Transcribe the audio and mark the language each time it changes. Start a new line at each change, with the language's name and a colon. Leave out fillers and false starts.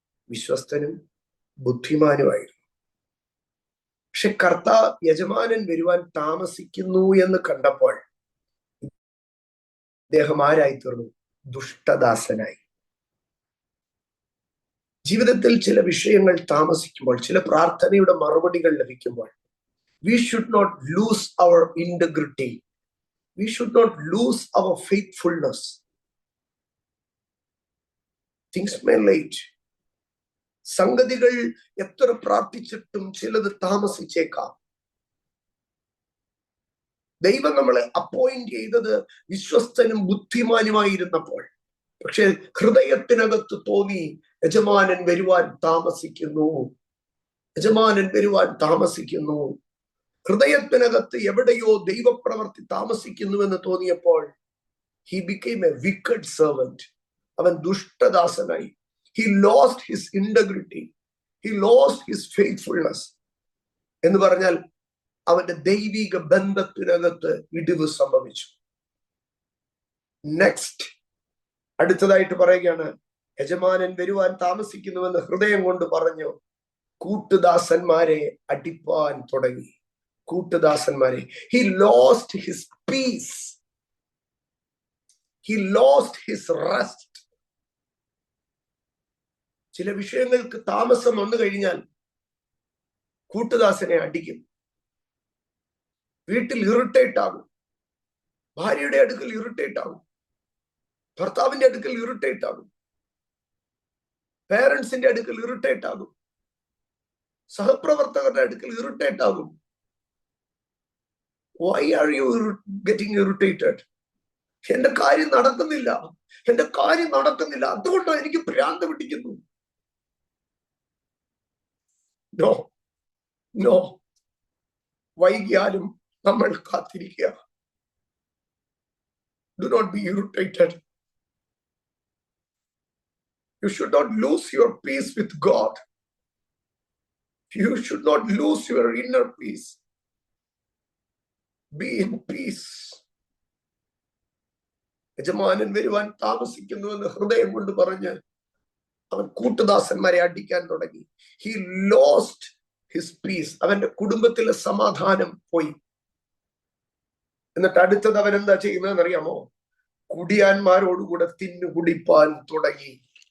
Malayalam: വിശ്വസ്തനും ബുദ്ധിമാനുമായിരുന്നു. പക്ഷെ യജമാനൻ വരുവാൻ താമസിക്കുന്നു എന്ന് കണ്ടപ്പോൾ ഇദ്ദേഹം ആരായി തീർന്നു? ദുഷ്ടദാസനായി. ജീവിതത്തിൽ ചില വിഷയങ്ങൾ താമസിക്കുമ്പോൾ, ചില പ്രാർത്ഥനയുടെ മറുപടികൾ ലഭിക്കുമ്പോൾ,
English: we should not lose our integrity. We should not lose our faithfulness. Things may late.
Malayalam: സംഗതികൾ എത്ര പ്രാർത്ഥിച്ചിട്ടും ചിലത് താമസിച്ചേക്കാം. ദൈവം നമ്മളെ അപ്പോയിന്റ് ചെയ്തത് വിശ്വസ്തനും ബുദ്ധിമാനുമായിരുന്നപ്പോൾ, പക്ഷെ ഹൃദയത്തിനകത്ത് തോന്നി യജമാനൻ വരുവാൻ താമസിക്കുന്നു, യജമാനൻ വരുവാൻ താമസിക്കുന്നു. ഹൃദയത്തിനകത്ത് എവിടെയോ ദൈവപ്രവൃത്തി താമസിക്കുന്നുവെന്ന് തോന്നിയപ്പോൾ
English: he became a wicked servant.
Malayalam: അവൻ ദുഷ്ടദാസനായി.
English: He lost his integrity. He lost his faithfulness.
Malayalam: എന്ന് പറഞ്ഞാൽ അവന്റെ ദൈവിക ബന്ധത്തിനകത്ത് ഇടിവ് സംഭവിച്ചു. നെക്സ്റ്റ്, അടുത്തതായിട്ട് പറയുകയാണ്, യജമാനൻ വരുവാൻ താമസിക്കുന്നുവെന്ന് ഹൃദയം കൊണ്ട് പറഞ്ഞു കൂട്ടുദാസന്മാരെ അടിപ്പാൻ തുടങ്ങി. കൂട്ടുദാസന്മാരെ.
English: He lost his peace. He lost his rest.
Malayalam: ചില വിഷയങ്ങൾക്ക് താമസം വന്നു കഴിഞ്ഞാൽ കൂട്ടുദാസനെ അടിക്കും. വീട്ടിൽ ഇറിറ്റേറ്റ് ആകും. ഭാര്യയുടെ അടുക്കൽ ഇറിറ്റേറ്റ് ആകും. ഭർത്താവിന്റെ അടുക്കൽ ഇറിറ്റേറ്റ് ആകും. പേരൻസിന്റെ അടുക്കൽ ഇറിറ്റേറ്റ് ആകും. സഹപ്രവർത്തകരുടെ അടുക്കൽ ഇറിറ്റേറ്റ് ആകും.
English: Why are you getting irritated?
Malayalam: എന്റെ കാര്യം നടക്കുന്നില്ല, എന്റെ കാര്യം നടക്കുന്നില്ല, അതുകൊണ്ടാണ് എനിക്ക് ഭ്രാന്ത് പിടിക്കുന്നു. നോ നോ, വൈകിയാലും നമ്മൾ കാത്തിരിക്കുക.
English: Do not be irritated. You should not lose your peace with God. You should not lose your inner peace. Be in peace.
Malayalam: യജമാനൻ വരുവാൻ താമസിക്കുന്നുവെന്ന് ഹൃദയം കൊണ്ട് പറഞ്ഞ് അവൻ കൂട്ടുദാസന്മാരെ അടിക്കാൻ തുടങ്ങി.
English: He lost his peace.
Malayalam: അവന്റെ കുടുംബത്തിലെ സമാധാനം പോയി. എന്നിട്ട് അടുത്തത് അവൻ എന്താ ചെയ്യുന്നതെന്ന് അറിയാമോ? കുടിയാന്മാരോടുകൂടെ തിന്നു കുടിപ്പാൻ തുടങ്ങി.